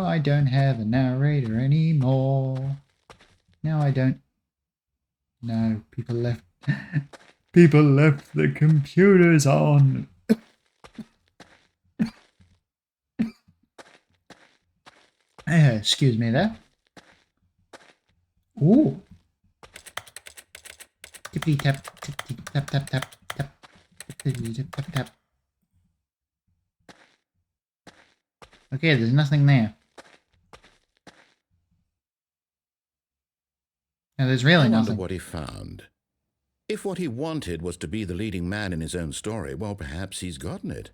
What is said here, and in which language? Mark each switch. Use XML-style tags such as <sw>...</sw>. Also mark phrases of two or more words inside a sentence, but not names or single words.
<en>I don't have a narrator anymore. No, I don't. No, people left. People left the computers on. Excuse me there. Ooh. Tippity tap, tippity tap, tap, tap, tap, tippity tap, tap, tap. Okay, there's nothing there. No, there's really I wonder nothing. what he found. If what he wanted was to be the leading man in his own story, well, perhaps he's gotten it.</en>